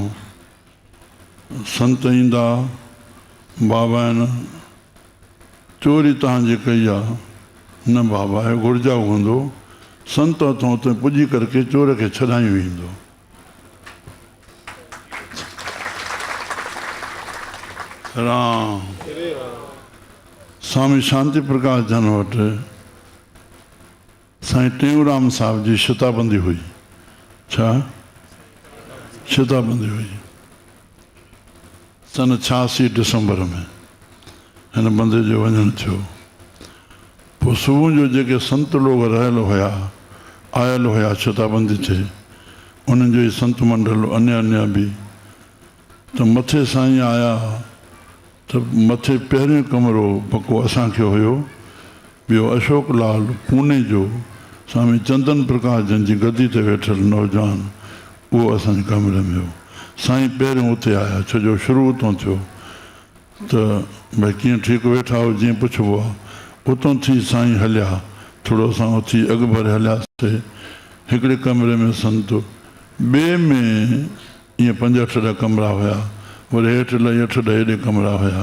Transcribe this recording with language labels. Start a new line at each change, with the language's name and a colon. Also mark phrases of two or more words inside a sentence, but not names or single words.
Sindhi: संत ईंदा, बाबा आहिनि, चोरी तव्हांजी कई आहे। न बाबा, हे घुर्जा हूंदो, संत हथों हुते पुॼी करके चोर खे छॾाई वेंदो। राम स्वामी शांति प्रकाश जन वटि साईं टेऊंराम साहब जी शताबंदी हुई। छा शताबंदी हुई सन 86 दिसंबर में हिन बंदे जो वञणु थियो। पोइ सुबुह जो जेके संत लोग रहियल हुया आयल हुया शताबंदी ते उन्हनि जो ई संत मंडल अन्य बि त मथे साईं आया त मथे पहिरियों कमरो पको असांखे हुयो। ॿियो अशोक लाल पूने जो स्वामी चंदन प्रकाश जन जी गद्दी ते वेठल नौजवान उहो असांजे कमरे में हो। साईं पहिरियों उते आया छो जो शुरू उतां थियो त भई कीअं ठीकु वेठा हो जीअं पुछिबो आहे। उतां थी साईं हलिया थोरो असां उथी अॻु भरे हलियासीं। हिकिड़े कमरे में संत ॿिए में ईअं 5-8 कमरा हुया वरी हेठि लही 8-10 हेॾे कमरा हुया।